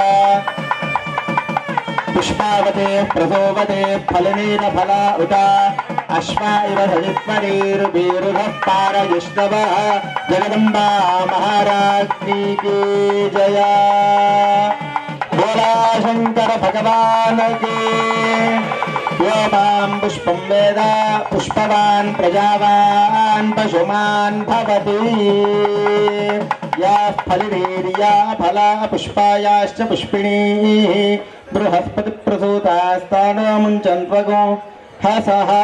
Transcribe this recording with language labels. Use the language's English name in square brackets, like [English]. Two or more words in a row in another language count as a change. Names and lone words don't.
[Sanskrit] పుష్పావతే ప్రసోవతే ఫలనీర ఫల ఉత అశ్వ ఇవ సజిత్వరీరుభీరుధ పారయుష్ణవ. [Hindi] जगदम्बा महाराज्ञी की जय. भोला शंकर भगवान की. [Sanskrit] यो मां पुष्पं वेद पुष्पवान् प्रजावान् पशुमान् भवति. या फलवीर्या फला पुष्पायाश्च पुष्पिणीः बृहस्पतिप्रसूतास्तानो मुञ्चन्त्वगो हसः.